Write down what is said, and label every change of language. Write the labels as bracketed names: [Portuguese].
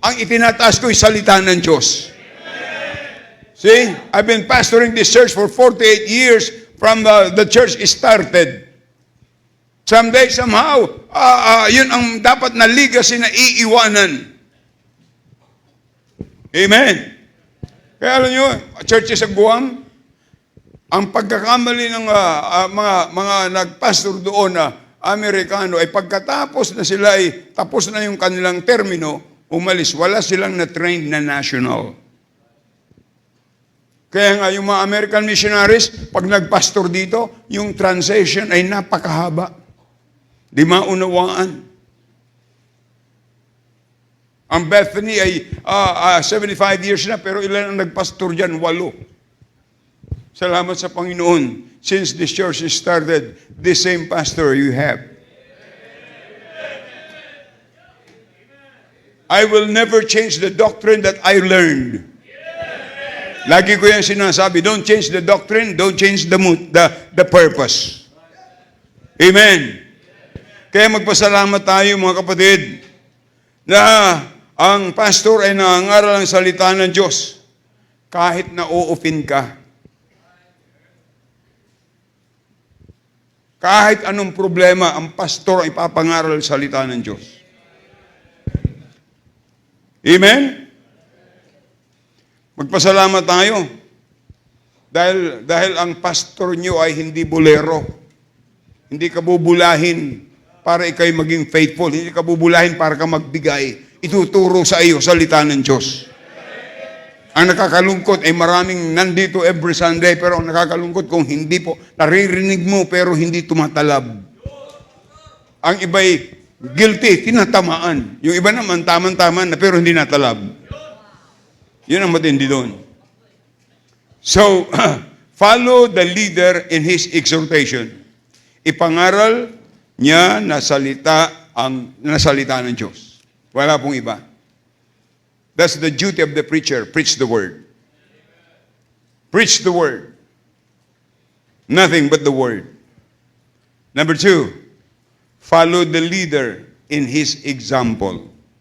[Filipino] Ang itinataas ko ay salita ng Diyos. [English] See, I've been pastoring this church for 48 years from the church started. Someday, somehow, [Filipino] yun ang dapat na legacy na iiwanan. Amen. Kaya alam nyo, churches sa Guam, ang pagkakamali ng mga nagpastor doon na Amerikano ay pagkatapos na sila ay tapos na yung kanilang termino, umalis. Wala silang na-trained na national. Kaya nga yung mga American missionaries, pag nagpastor dito, yung translation ay napakahaba. Di maunawaan. Ang Bethany ay 75 years na, pero ilan ang nagpastor dyan? 8. Salamat sa Panginoon. [English] Since this church is started, the same pastor you have. I will never change the doctrine that I learned. [Filipino] Lagi ko yan sinasabi, [English] don't change the doctrine, don't change the purpose. Amen. [Filipino] Kaya magpasalamat tayo mga kapatid na ang pastor ay nangangaral ng salita ng Diyos kahit na o-offend ka. Kahit anong problema, ang pastor ay papangaral ng salita ng Diyos. Amen? Magpasalamat tayo. Dahil ang pastor nyo ay hindi bolero. Hindi ka bubulahin para ikay maging faithful. Hindi ka bubulahin para ka magbigay. Ituturo sa iyo salita ng Diyos. Ang nakakalungkot ay maraming nandito every Sunday, pero ang nakakalungkot kung hindi po, naririnig mo pero hindi tumatalab. Ang iba'y guilty, tinatamaan. Yung iba naman, tamang-tama na pero hindi natalab. Yun ang matindi doon. [English] So, follow the leader in his exhortation. [Filipino] Ipangaral niya na salita ng Diyos. Wala pong iba. [English] That's the duty of the preacher. Preach the word. Preach the word. Nothing but the word. Number 2, follow the leader in his example.